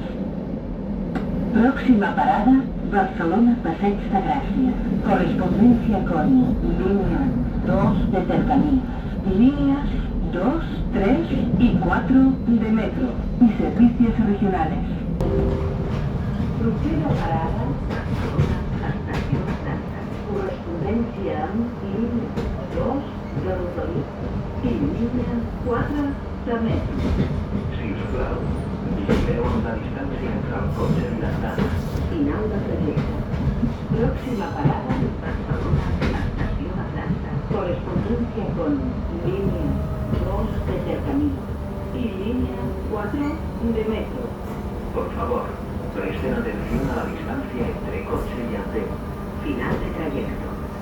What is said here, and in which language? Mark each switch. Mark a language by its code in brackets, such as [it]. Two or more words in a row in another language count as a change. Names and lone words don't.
[es] Próxima parada, Barcelona Passeig de Gràcia. Correspondencia con línea 2 de cercanías. Líneas 2, 3 y 4 de metro y servicios regionales. [ca] Propera parada, Barcelona Estació Santa. Correspondència amb línia 2 de Rodalies i línia 4 de metro. Sisplau, vigileu amb la distància entre el cotxe i l'andana. Final de trajecte. [es] Próxima parada, Barcelona Estació de Santa. Correspondencia con línea 2 de cercanías y línea 4 de metro. Por favor, presten atención a la distancia entre coche y andén. Final de trayecto.